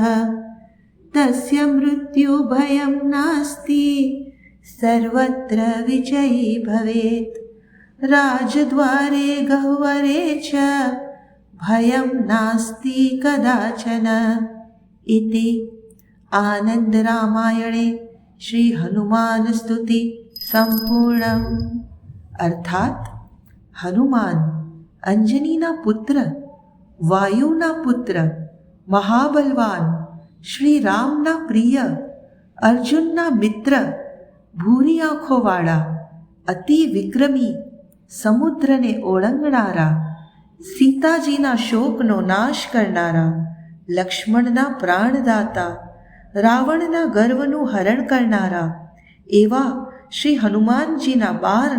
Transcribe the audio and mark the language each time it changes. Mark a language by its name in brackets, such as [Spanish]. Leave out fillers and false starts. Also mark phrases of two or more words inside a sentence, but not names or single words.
[Sanskrit] तस्य मृत्युभयं नास्ति सर्वत्र विजयी भवेत् राजद्वारे गह्वरे च भयं नास्ति कदाचन इति आनंदरामायणे श्री हनुमान स्तुति संपूर्णम। [Gujarati] અર્થાત હનુમાન અંજનીના પુત્ર, વાયુના પુત્ર, મહાબલવાન, શ્રી રામના પ્રિય, અર્જુનના મિત્ર, ભૂરી આંખોવાળા, અતિ વિક્રમી, સમુદ્રને ઓળંગનારા, સીતાજીના શોકનો નાશ કરનારા, લક્ષ્મણના પ્રાણદાતા, રાવણના ગર્વનું હરણ કરનારા એવા શ્રી હનુમાનજીના 12